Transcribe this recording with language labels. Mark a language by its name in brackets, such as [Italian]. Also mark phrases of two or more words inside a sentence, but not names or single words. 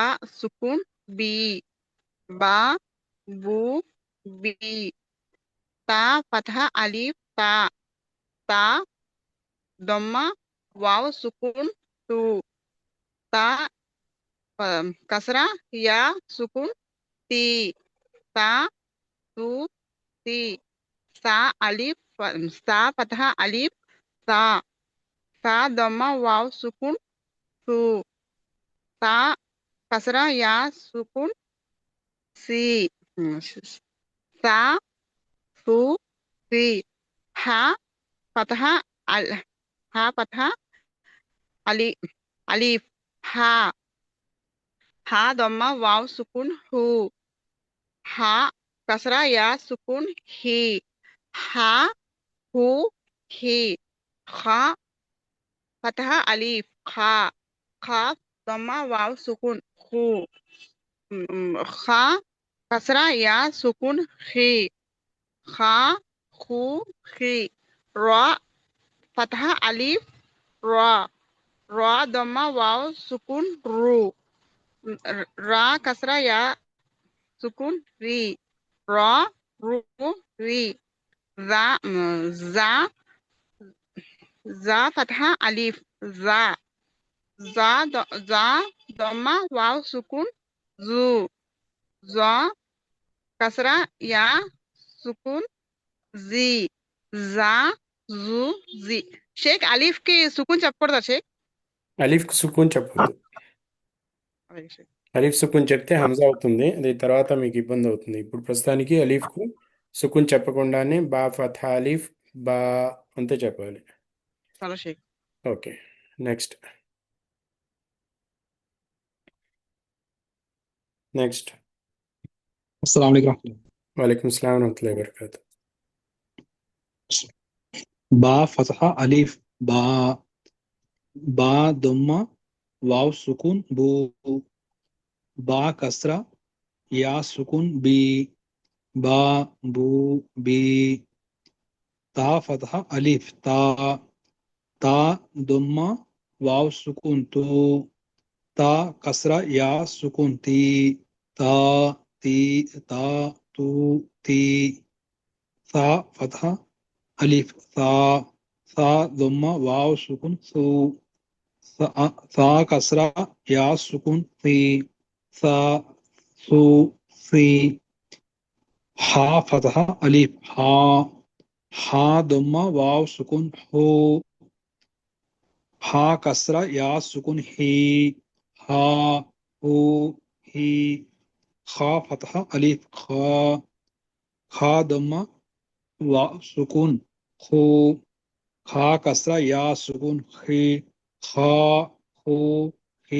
[Arabic] سكون بي با بو بي تا فتحة ألف تا تا ضمة واو سكون تو تا كسرة يا سكون تي تا تو تي ثا ألف ثا فتحة ألف ثا ضمة واو سكون ثو ثا كسرة يا سكون ثي ثا ثو ثي حا فتحة ألف حا ضمة واو سكون حو حا كسرة يا سكون حي حا حو حي خا فتحة ألف خا خا ضمة واو سكون خو خا كسرة يا سكون خي خا خو خي را فتحة ألف را ضمة واو سكون رو را كسرة يا سكون ري را رو ري جا جا فتحة ألف جا ضمة واو سكون جو جا كسرة يا سكون جي جا جو جي [Telugu] షేక్ అలీఫ్ కి సుకూన్ చెప్పకూడదా షేక్? అలీఫ్కి సుకూన్ చెప్పొద్దు. అలాగే షేక్. అలీఫ్ సుకూన్ చెప్తే హంజా అవుతుంది, అది తర్వాత మీకు ఇబ్బంది అవుతుంది. ఇప్పుడు ప్రస్తుతానికి అలీఫ్కు సుకూన్ చెప్పకుండానే బా ఫథా అలీఫ్ బా అంతే చెప్పాలి. చాలా షేక్. [English] OK, next. [Arabic] السلام عليكم. وعليكم السلام ورحمة الله وبركاته. با فتحة ألف با، با ضمة واو سكون بو، با كسرة يا سكون بي، با بو بي, تا فتحة ألف تا، تا ضمة واو سكون تو, تا كسرة يا سكون تي، تا تي تا تو تي, ثا فتحة ألف ثا، ثا ضمة واو سكون ثو، ثا كسرة يا سكون ثي، ثا ثو ثي, حا فتحة ألف حا، حا ضمة واو سكون حو, حا كسرة يا سكون حي، حا حو حي، خا فتحة ألف خا، خا ضمة واو سكون خو، خا كسرة يا سكون خي، خا خو خي,